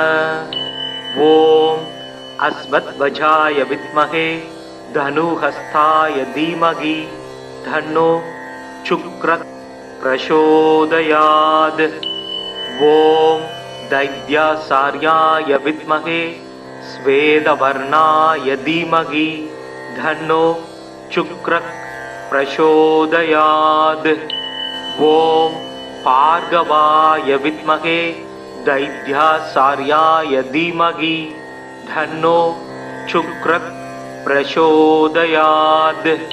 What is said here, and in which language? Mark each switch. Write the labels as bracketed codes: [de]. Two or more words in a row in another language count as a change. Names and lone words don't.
[sa] ओम् अश्वध्वजाय विद्महे धनुहस्ताय धीमहि तन्नो शुक्रत् प्रचोदयात्. ओम् दैत्याचार्याय विद्महे श्वेतवर्णाय धीमहि धन्नो शुक्रः प्रचोदयात्। ॐ भार्गवाय विद्महे दैत्याचार्याय धीमहि धन्नो शुक्रः प्रचोदयात्।